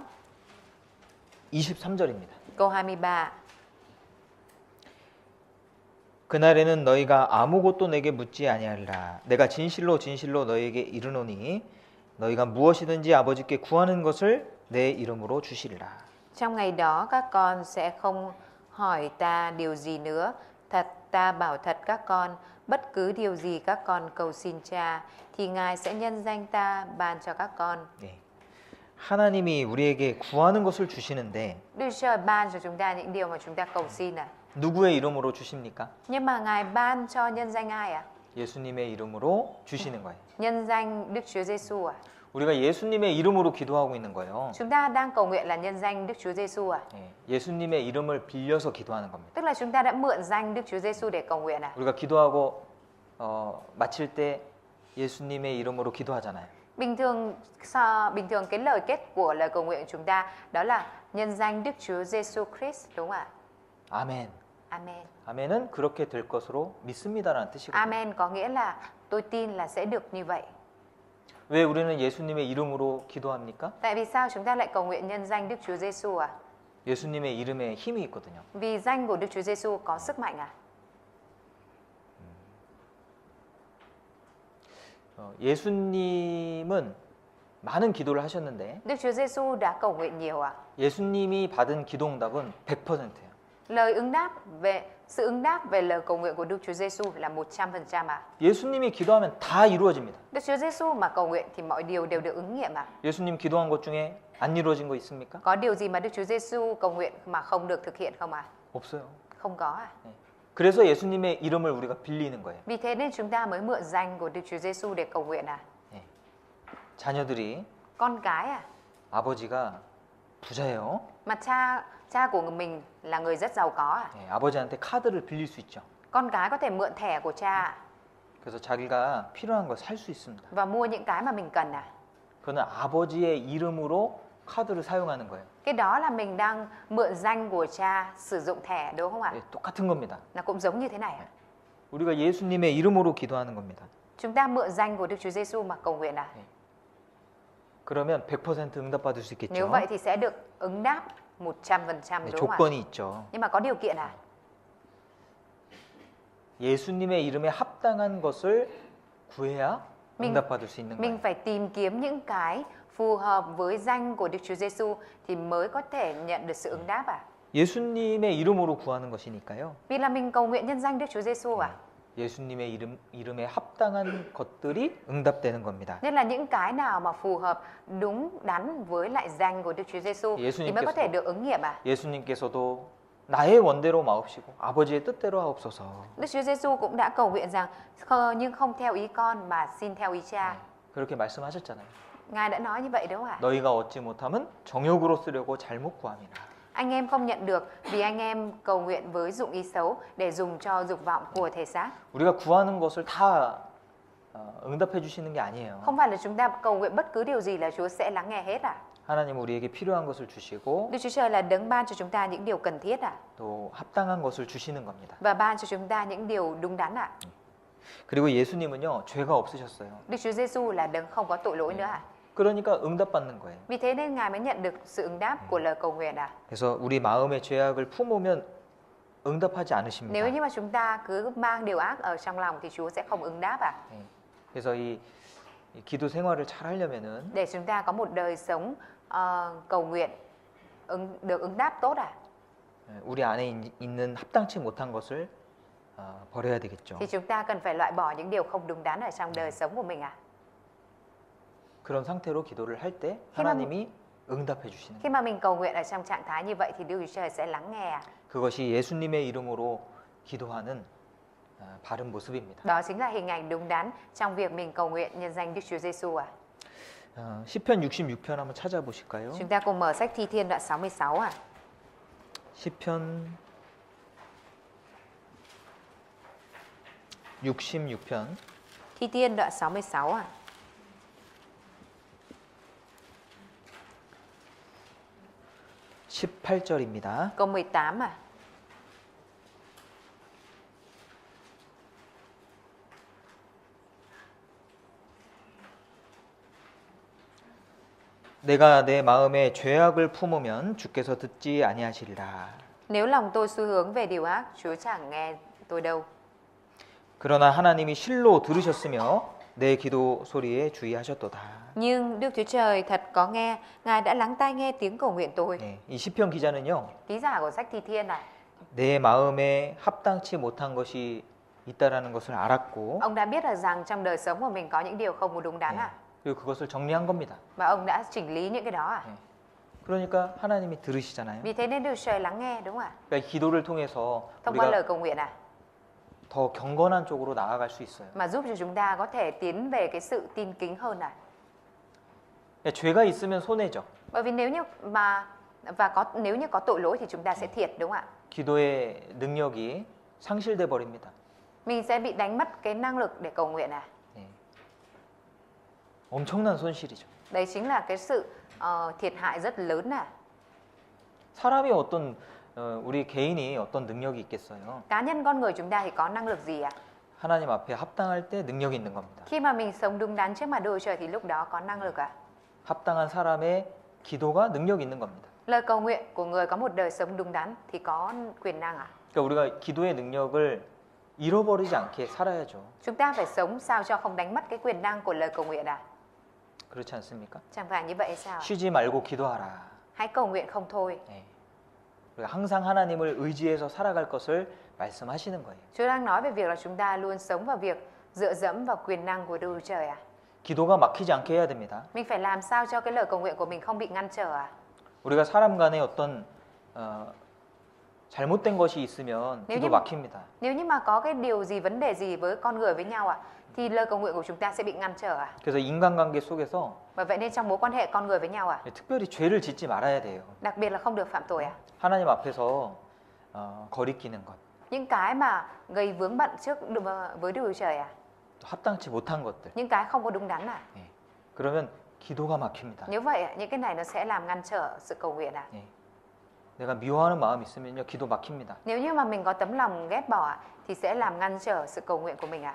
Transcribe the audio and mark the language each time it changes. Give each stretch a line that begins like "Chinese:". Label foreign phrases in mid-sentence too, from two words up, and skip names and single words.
Korean: 23절입니다.
Vietnamese: câu 23.
Korean: 그날에는 너희가 아무것도 내게 묻지 아니하리라. 내가 진실로 진실로 너희에게 이르노니 너희가 무엇이든지 아버지께 구하는 것을 내 이름으로 주시리라.
Vietnamese: Trong ngày đó các con sẽ không hỏi ta điều gì nữa. Thật ta bảo thật các con, bất cứ điều gì các con cầu xin Cha thì Ngài sẽ nhân danh ta ban cho các con.
Korean: 네. 하나님이 우리에게 구하는 것을 주시는데
Vietnamese: Đức Trời ban cho chúng ta những điều mà chúng ta cầu xin à.
Korean: 누구의 이름으로 주십니까?
Vietnamese: Nhưng mà Ngài ban cho nhân danh ai ạ?
Korean: 예수님의 이름으로 주시는 거예요.
Vietnamese: Nhân danh Đức Chúa Giêsu à?
Korean: 우리가 예수님의 이름으로 기도하고 있는 거예요.
Vietnamese: Chúng ta đang cầu nguyện là nhân danh Đức Chúa Giêsu à?
Korean: 예, 예수님의 이름을 빌려서 기도하는 겁니다.
Vietnamese: Tức là chúng ta đã mượn danh Đức Chúa Giêsu để cầu nguyện à?
Korean: 우리가 기도하고 마칠 때 예수님의 이름으로 기도하잖아요.
Vietnamese: Bình thường cái lời kết của lời cầu nguyện của chúng ta đó là nhân danh Đức Chúa Giêsu Christ, đúng không ạ?
Korean: 아멘.
Vietnamese: Amen.
Korean: 아멘은 그렇게 될 것으로 믿습니다라는 뜻이거든요.
Vietnamese: Amen có nghĩa là tôi tin là sẽ được như vậy.
Korean: 왜 우리는 예수님의 이름으로 기도합니까?
Vietnamese: Tại vì sao chúng ta lại cầu nguyện nhân danh Đức Chúa Giêsu à?
Korean: 예수님의 이름에 힘이 있거든요.
Vietnamese: Vì danh của Đức Chúa Giêsu có sức mạnh à?
Korean: 예수님은 많은 기도를 하셨는데
Vietnamese: Đức Chúa Giêsu đã cầu nguyện nhiều à?
Korean: 예수님이 받은 기도응답은 100%예요.
Vietnamese: Lời ứng đáp về sự ứng đáp về lời cầu nguyện của Đức Chúa Giêsu là 100% à?
Korean: 예수님이 기도하면 다 이루어집니다.
Vietnamese: Đức Chúa Giêsu mà cầu nguyện thì mọi điều đều được ứng nghiệm à?
Korean: 예수님 기도한 것 중에 안 이루어진 거 있습니까?
Vietnamese: Có điều gì mà Đức Chúa Giêsu cầu nguyện mà không được thực hiện không à?
Korean: 없어요.
Vietnamese: Không có à?
Korean: 그래서 예수님의 이름을 우리가 빌리는 거예요.
Vietnamese: Vì thế nên chúng ta mới mượn danh của Đức Chúa Giêsu để cầu nguyện à?
Korean: 자녀들이
Vietnamese: Con cái à?
Korean: 아버지가 부자예요.
Vietnamese: Mà cha của mình là người rất giàu có à?
Korean: 아버지한테 카드를 빌릴 수 있죠.
Vietnamese: Con cái có thể mượn thẻ của cha à?
Korean: 그래서 자기가 필요한 걸 살 수 있습니다.
Vietnamese: Và mua những cái mà mình cần à?
Korean: 그거는 아버지의 이름으로 카드를 사용하는 거예요.
Vietnamese: Cái đó là mình đang mượn danh của cha sử dụng thẻ đúng không ạ?
Korean: 똑같은 겁니다.
Vietnamese: Nó cũng giống như thế này.
Korean: 우리가 예수님의 이름으로 기도하는 겁니다.
Vietnamese: Chúng ta mượn danh của Đức Chúa Giêsu mà cầu nguyện à?
Korean: 그러면 100% 응답받을 수
Vietnamese: Nếu
Korean: 있겠죠.
Vietnamese: vậy thì sẽ được ứng đáp 100% đúng không ạ?
Korean: 조건이 있죠.
Vietnamese: Nhưng mà có điều kiện à?
Korean: 예수님의 이름에 합당한 것을 구해야
Vietnamese: mình
Korean: 응답받을 수 있는
Vietnamese: mình
Korean: 거예요.
Vietnamese: phải tìm kiếm những cái phù hợp với danh của Đức Chúa Giêsu thì mới có thể nhận được sự ứng đáp à?
Korean: 예수님의 이름으로 구하는 것이니까요.
Vietnamese: Vì là mình cầu nguyện nhân danh Đức Chúa Giêsu à?
Korean: 예수님의 이름에 합당한 것들이 응답되는 겁니다.
Vietnamese: Nên là những cái nào mà phù hợp đúng đắn với lại danh của Đức Chúa Giêsu thì mới có thể được ứng nghiệm à?
Korean: 예수님께서도 나의 원대로 마옵시고 아버지의 뜻대로 하옵소서.
Vietnamese: Đức Chúa Giêsu cũng đã cầu nguyện rằng nhưng không theo ý con mà xin theo ý cha.
Korean: 그렇게 말씀하셨잖아요.
Vietnamese: Ngài đã nói như vậy đúng không ạ?
Korean: 너희가 얻지 못함은 정욕으로 쓰려고 잘못 구함이라.
Vietnamese: Anh em không nhận được vì anh em cầu nguyện với dụng ý xấu để dùng cho dục vọng của thể xác.
Korean: 우리가 구하는 것을 다 응답해 주시는 게 아니에요.
Vietnamese: Không phải là chúng ta cầu nguyện bất cứ điều gì là Chúa sẽ lắng nghe hết à?
Korean: 하나님 우리에게 필요한 것을 주시고
Vietnamese: Đức Chúa Trời là đấng ban cho chúng ta những điều cần thiết à?
Korean: 또 합당한 것을 주시는 겁니다.
Vietnamese: Và ban cho chúng ta những điều đúng đắn à?
Korean: 그리고 예수님은요 죄가 없으셨어요.
Vietnamese: Đức Chúa Giêsu là đấng không có tội lỗi nữa à?
Korean: 그러니까 응답받는 거예요.
Vietnamese: Vì thế nên Ngài mới nhận được sự ứng đáp của lời cầu nguyện à?
Korean: 그래서 우리 마음의 죄악을 품으면 응답하지 않으십니다.
Vietnamese: Nếu như mà chúng ta cứ mang điều ác ở trong lòng thì Chúa sẽ không ứng đáp à?
Korean: 그래서 이 기도 생활을 잘 하려면은
Vietnamese: Để chúng ta có một đời sống cầu nguyện được ứng đáp tốt à?
Korean: 우리 안에 있는 합당치 못한 것을 버려야 되겠죠.
Vietnamese: Thì chúng ta cần phải loại bỏ những điều không đúng đắn ở trong đời sống của mình à?
Korean: 그런 상태로 기도를 할 때 하나님이 응답해 주시는
Vietnamese: Khi mà mình cầu nguyện ở trong trạng thái như vậy thì Đức Chúa Trời sẽ lắng nghe à?
Korean: 그것이 예수님의 이름으로 기도하는 바른 모습입니다.
Vietnamese: Đó chính là hình ảnh đúng đắn trong việc mình cầu nguyện nhân danh Đức Chúa Giêsu à?
Korean: 시편 66편 한번 찾아보실까요?
Vietnamese: Chúng ta cùng mở sách Thi Thiên đoạn 66 à?
Korean: 시편 66편
Vietnamese: Thi Thiên đoạn 66 à?
Korean: 18절입니다.
Vietnamese: Câu 18 à?
Korean: 내가 내 마음에 죄악을 품으면 주께서 듣지 아니하시리라.
Vietnamese: Nếu lòng tôi xu hướng về điều ác, Chúa chẳng nghe tôi đâu.
Korean: 그러나 하나님이 실로 들으셨으며 내 기도 소리에 주의하셨도다.
Vietnamese: Nhưng Đức Chúa Trời thật có nghe, Ngài đã lắng tai nghe tiếng cầu nguyện tôi.
Korean: 네, 이 시편 기자는요.
Vietnamese: Ký giả của sách Thi Thiên này,
Korean: 내 마음에 합당치 못한 것이 있다라는 것을 알았고
Vietnamese: ông đã biết được rằng trong đời sống của mình có những điều không đúng đắn à?
Korean: 그리고 그것을 정리한 겁니다.
Vietnamese: Và ông đã chỉnh lý những cái đó à?
Korean: 그러니까 하나님이 들으시잖아요.
Vietnamese: Vì thế nên Đức Chúa Trời lắng nghe đúng không ạ?
Korean: 그러니까 기도를 통해서
Vietnamese: Thông qua lời
Korean: 우리가
Vietnamese: cầu nguyện à?
Korean: 더 경건한 쪽으로 나아갈 수 있어요.
Vietnamese: Mà giúp cho chúng ta có thể tiến về cái sự tin kính hơn à?
Korean: 죄가 있으면 손해죠.
Vietnamese: Bởi vì nếu như có tội lỗi thì chúng ta sẽ thiệt đúng không ạ?
Korean: 기도의 능력이 상실돼 버립니다.
Vietnamese: Mình sẽ bị đánh mất cái năng lực để cầu nguyện à?
Korean: 네. 엄청난 손실이죠.
Vietnamese: Đấy chính là cái sự thiệt hại rất lớn à?
Korean: 사람이 우리 개인이 어떤 능력이 있겠어요?
Vietnamese: Cá nhân con người chúng ta thì có năng lực gì à?
Korean: 하나님 앞에 합당할 때 능력이 있는 겁니다.
Vietnamese: Khi mà mình sống đúng đắn trước mặt Đức Chúa Trời thì lúc đó có năng lực ạ.
Korean: 합당한 사람의 기도가 능력이 있는 겁니다.
Vietnamese: Lời cầu nguyện của người có một đời sống đúng đắn thì có quyền năng ạ.
Korean: 그러니까 우리가 기도의 능력을 잃어버리지 않게 살아야죠.
Vietnamese: Chúng ta phải sống sao cho không đánh mất cái quyền năng của lời cầu nguyện ạ.
Korean: 그렇지 않습니까?
Vietnamese: Chẳng phải như vậy sao ạ?
Korean: 쉬지 말고 기도하라.
Vietnamese: Hãy cầu nguyện không thôi.
Korean: 예. 우리가 항상 하나님을 의지해서 살아갈 것을 말씀하시는 거예요.
Vietnamese: Chúa đang nói về việc là chúng ta luôn sống vào việc dựa dẫm vào quyền năng của Đức Chúa Trời ạ.
Korean: 기도가 막히지 않게 해야 됩니다.
Vietnamese: Mình phải làm sao cho cái lời cầu nguyện của mình không bị ngăn trở ạ.
Korean: 우리가 사람 간에 어떤 잘못된 것이 있으면
Vietnamese: nếu
Korean: 기도
Vietnamese: như,
Korean: 막힙니다.
Vietnamese: nếu như mà có cái điều gì, vấn đề gì với con người với nhau ạ, thì lời cầu nguyện của chúng ta sẽ bị ngăn trở ạ.
Korean: 그래서 인간관계 속에서
Vietnamese: Bởi vậy nên trong mối quan hệ con người với nhau ạ,
Korean: 특별히 죄를 짓지 말아야 돼요.
Vietnamese: đặc biệt là không được phạm tội ạ.
Korean: 하나님 앞에서 거리끼는 것,
Vietnamese: Những cái mà gây vướng bận trước với Đức Chúa Trời ạ,
Korean: 합당치 못한 것들.
Vietnamese: những cái không có đúng đắn ạ.
Korean: 예. 그러면 기도가 막힙니다.
Vietnamese: Như vậy ạ, những cái này nó sẽ làm ngăn trở sự cầu nguyện ạ.
Korean: 예. 내가 미워하는 마음이 있으면요, 기도 막힙니다.
Vietnamese: Nếu như mà mình có tấm lòng ghét bỏ ạ, thì sẽ làm ngăn trở sự cầu nguyện của mình ạ.